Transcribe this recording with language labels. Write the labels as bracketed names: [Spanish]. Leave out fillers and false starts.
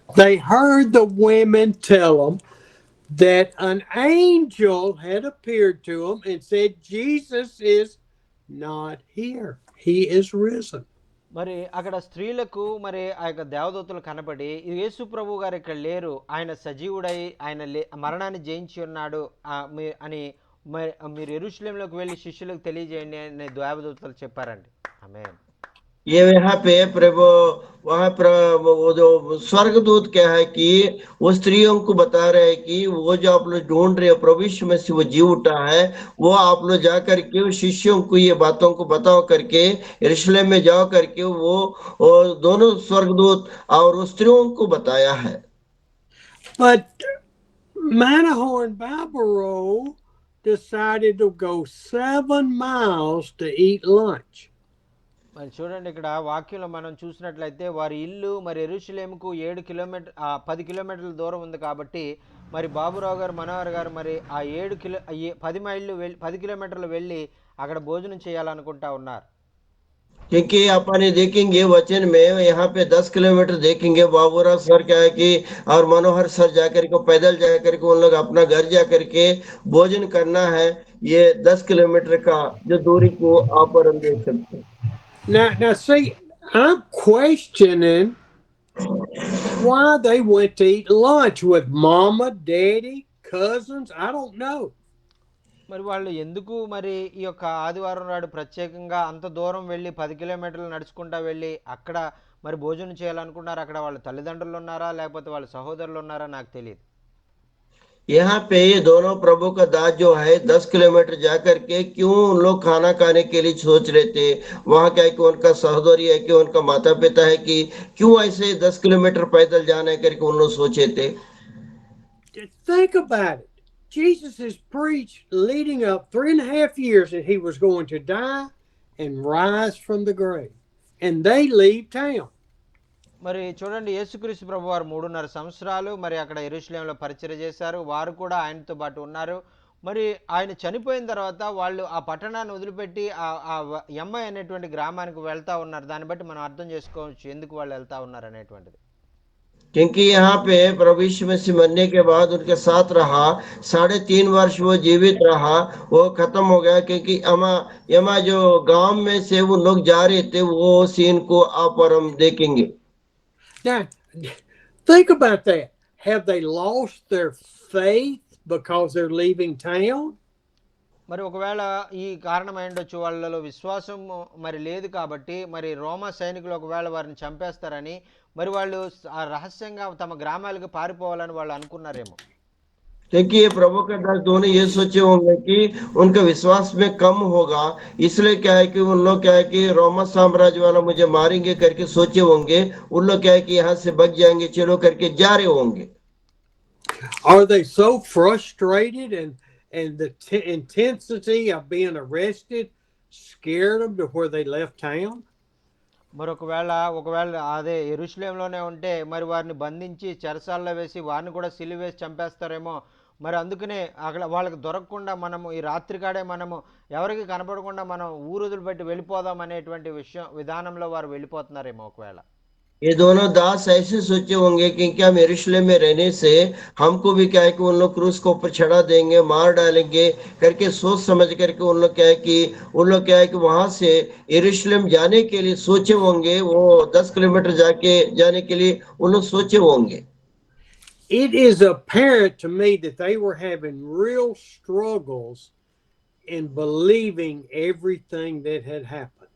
[English] They heard the women tell them that an angel had appeared to them and said, Jesus is not here. He is risen. [Telugu] మరి అక్కడ స్త్రీలకు మరి ఆ యొక్క దేవదూతలు కనబడి, యేసు ప్రభు గారు ఇక్కడ లేరు, ఆయన సజీవుడై ఆయన మరణాన్ని జయించి ఉన్నాడు అని మీరు యెరూషలేములోకి వెళ్ళి శిష్యులకు తెలియజేయండి అని దేవదూతలు చెప్పారండి. ఆమేన్. [Hindi] ये यहाँ पे प्रभु वहाँ पर वो जो स्वर्गदूत क्या है कि वो स्त्रियों को बता रहे हैं कि वो जो आप लोग ढूंढ रहे हो प्रभु यीशु मसीह वो जी उठा है, वो आप लोग जा करके शिष्यों को ये बातों को बताओ करके यरूशलेम में जाओ करके वो दोनों स्वर्गदूत और स्त्रियों को बताया है. [English] But Manohar and Barbaro decided to go 7 miles to eat lunch. [Telugu] మరి చూడండి, ఇక్కడ వాక్యంలో మనం చూసినట్లయితే వారి ఇల్లు మరి యెరూషలేముకు 10 కిలోమీటర్ల దూరం ఉంది కాబట్టి మరి బాబురావు గారు మనోహర్ గారు మరి ఆ 10 కిలోమీటర్లు వెళ్ళి అక్కడ భోజనం చేయాలనుకుంటా ఉన్నారు. [Hindi] क्योंकि अपन देखेंगे वचन में यहाँ पे 10 किलोमीटर देखेंगे. बाबूराव सर क्या है कि और मनोहर सर जाकर के पैदल जाकर के उन लोग अपना घर जाकर के भोजन करना है. ये 10 किलोमीटर का जो दूरी को आप और हम देख सकते हैं. [English] Now see, I'm questioning why they went to eat lunch with mama, daddy, cousins. I don't know. [Telugu] మరి వాళ్ళు ఎందుకు మరి ఈ యొక్క ఆదివారం నాడు ప్రత్యేకంగా అంత దూరం వెళ్ళి 10 కిలోమీటర్లు నడుచుకుంటా వెళ్ళి అక్కడ మరి భోజనం చేయాలనుకున్నారు? అక్కడ వాళ్ళ తల్లిదండ్రులు ఉన్నారా లేకపోతే వాళ్ళ సహోదరులు ఉన్నారా నాకు తెలియదు. [Hindi] यहाँ पे ये दोनों प्रभु का दास जो है 10 किलोमीटर जाकर के क्यों उन लोग खाना खाने के लिए सोच रहे थे? वहां क्या है कि उनका सहोदरी है कि उनका माता पिता है कि क्यों ऐसे 10 किलोमीटर पैदल जाना है करके उन लोग सोचे थे? [English] Think about it. Jesus has preached leading up 3.5 years that he was going to die and rise from the grave. And they leave town. [Telugu] మరి చూడండి, యేసుక్రీస్తు ప్రభు వారు 3.5 సంవత్సరాలు మరి అక్కడ యెరూషలేంలో పరిచర్య చేశారు. వారు కూడా ఆయనతో పాటు ఉన్నారు. మరి ఆయన చనిపోయిన తర్వాత వాళ్ళు ఆ పట్టణాన్ని వదిలిపెట్టి ఎమ్మై అనేటువంటి గ్రామానికి వెళ్తా ఉన్నారు. దాన్ని బట్టి మనం అర్థం చేసుకోవచ్చు ఎందుకు వాళ్ళు వెళ్తా ఉన్నారు అనేటువంటిది. [Hindi] क्योंकि यहाँ पे प्रभु यीशु मसीह मरने के बाद उनके साथ रहा, 3.5 वर्ष वो जीवित रहा, वो खत्म हो गया क्योंकि यमा जो गांव में से वो लोग जा रहे थे, वो सीन को आप और हम देखेंगे. [English] Now, think about that. Have they lost their faith because they're leaving town? [Telugu] మరి ఒకవేళ ఈ కారణం అయ్యుండొచ్చు, వాళ్ళలో విశ్వాసం మరి లేదు కాబట్టి మరి రోమా సైనికులు ఒకవేళ వారిని చంపేస్తారని మరి వాళ్ళు రహస్యంగా తమ గ్రామాలకు పారిపోవాలని వాళ్ళు అనుకున్నారేమో. [Hindi] क्योंकि ये प्रभु के दास दोनों ये सोचे होंगे कि उनका विश्वास में कम होगा, इसलिए क्या है कि उन लोग क्या है कि रोमा साम्राज्य वाला मुझे मारेंगे करके सोचे होंगे. उन लोग क्या है कि यहाँ से बच जाएंगे चलो करके जा रहे होंगे. [English] Are they so frustrated and the intensity of being arrested scared them to where they left town? [Telugu] ఒకవేళ అదే యెరూషలేంలోనే ఉంటే మరి వారిని బంధించి చెరసాల్లో వేసి వారిని కూడా సిలువ వేసి చంపేస్తారేమో. మరి అందుకనే అక్కడ వాళ్ళకి దొరకకుండా మనము ఈ రాత్రికాడే మనము ఎవరికి కనపడకుండా మనం ఊరుదులు పెట్టి వెళ్ళిపోదాం అనేటువంటి విధానంలో వారు వెళ్ళిపోతున్నారేమో ఒకవేళ. [Hindi] ये दोनों दास ऐसे सोचे होंगे कि क्या यरूशलेम में रहने से हमको भी क्या है कि उन लोग क्रूस को ऊपर चढ़ा देंगे, मार डालेंगे करके सोच समझ करके उन लोग क्या है कि वहां से यरूशलेम जाने के लिए सोचे होंगे. वो 10 किलोमीटर जाने के लिए उन लोग सोचे होंगे. [English] It is apparent to me that they were having real struggles in believing everything that had happened.